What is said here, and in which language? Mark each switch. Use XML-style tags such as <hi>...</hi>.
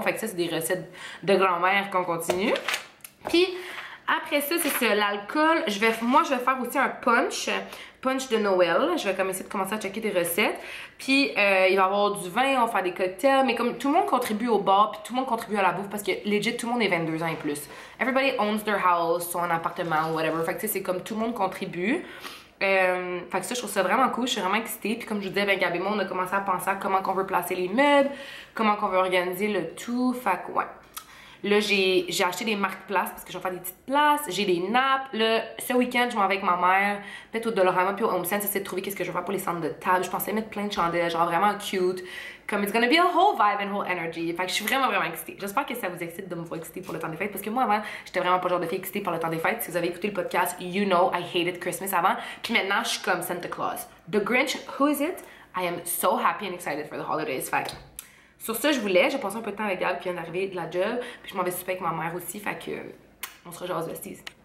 <fr>Fait que ça, c'est des recettes de grand-mère qu'on continue. Puis après ça, c'est ça, l'alcool. Moi, je vais faire aussi un punch de Noël. Je vais comme essayer de commencer à checker des recettes. Puis il va y avoir du vin, on va faire des cocktails. Mais comme tout le monde contribue au bar, puis tout le monde contribue à la bouffe parce que legit, tout le monde est 22 ans et plus.</fr> <en>Everybody owns their house,</en> <fr>son appartement,</fr> <en>whatever.</en> <fr>Fait que tu sais, c'est comme tout le monde contribue. Fait que ça, je trouve ça vraiment cool, je suis vraiment excitée. Puis comme je vous disais, ben Gab et moi, on a commencé à penser à comment qu'on veut placer les meubles, comment qu'on veut organiser le tout. Fait que ouais. Là, j'ai acheté des marque-places parce que je vais faire des petites places. J'ai des nappes. Là, ce week-end, je m'en vais avec ma mère, peut-être au Dollarama puis au Home Sense, essayer de trouver qu'est-ce que je vais faire pour les centres de table. Je pensais mettre plein de chandelles, genre vraiment cute.</fr> <en>Comme it's gonna be a whole vibe and whole energy.</en> <fr>Fait que je suis vraiment, vraiment excitée. J'espère que ça vous excite de me voir excitée pour le temps des fêtes parce que moi, avant, j'étais vraiment pas le genre de fille excitée par le temps des fêtes. Si vous avez écouté le podcast,</fr> <en>you know I hated Christmas</en> <fr>avant. Puis maintenant, je suis comme Santa Claus.</fr> <en>The Grinch, who is it? I am so happy and excited for the holidays.</en> <fr>Fait que sur ça, j'ai passé un peu de temps avec Gab qui vient d'arriver de la job. Puis je m'en vais souper avec ma mère aussi. Fait que on se rejase, besties.</fr>